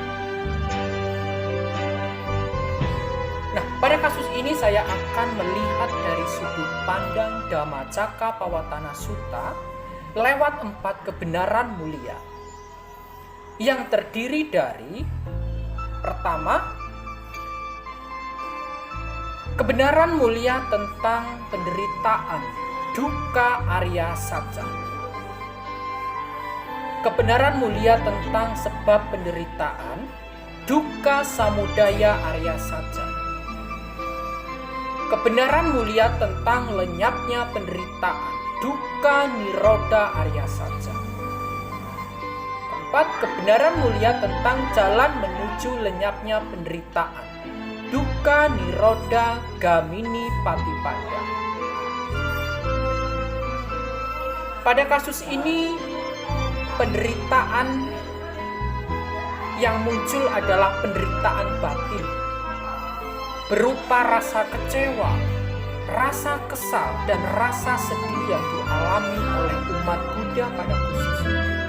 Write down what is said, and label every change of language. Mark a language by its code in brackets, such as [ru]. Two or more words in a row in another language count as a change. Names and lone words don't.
[id] Nah, pada kasus ini saya akan melihat dari sudut pandang Dhammacakkappawatthana Sutta lewat 4 kebenaran mulia yang terdiri dari, pertama, kebenaran mulia tentang penderitaan [sa] dukkha arya satya. [id] Kebenaran mulia tentang sebab penderitaan [sa] dukkha samudaya arya satya. [id] Kebenaran mulia tentang lenyapnya penderitaan [sa] dukkha nirodha arya satya. [id] Keempat, kebenaran mulia tentang jalan menuju lenyapnya penderitaan [pi] dukkha nirodha gamini patipada. [id] Pada kasus ini, penderitaan yang muncul adalah penderitaan batin, berupa rasa kecewa, rasa kesal, dan rasa sedih yang dialami oleh umat Buddha pada khususnya.